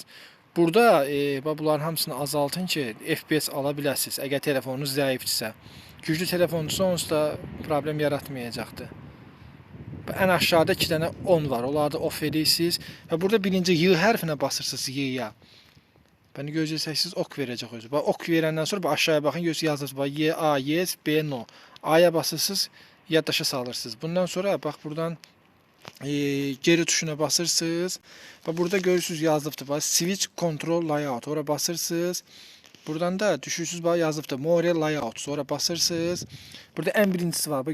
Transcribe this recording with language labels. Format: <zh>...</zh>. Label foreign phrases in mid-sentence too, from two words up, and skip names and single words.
<az>Burada bunların hamısını azaltın ki, FPS ala biləsiniz, əgər telefonunuz zəifdirsə. Güclü telefonunuzsa onsuz da problem yaratmayacaqdır. Ən aşağıda 2 dənə 10 var, onları da off edirsiniz. Və burada birinci Y hərfinə basırsınız Y-yə. Bəni gözləsəksiniz ok verəcək özü. Ok verəndən sonra aşağıya baxın, yazırsınız Y,</az> <en>A, yes, B, no.</en> <az>A-ya basırsınız, yaddaşa salırsınız. Bundan sonra bax buradan geri tuşuna basırsınız. Və burada görürsünüz yazılıbdır.</az> <en>Switch Control Layout.</en> <az>Ora basırsınız. Buradan da düşürsünüz. Yazılıbdır.</az> <en>More Layout.</en> <az>Sonra basırsınız. Burada ən birincisi var.</az>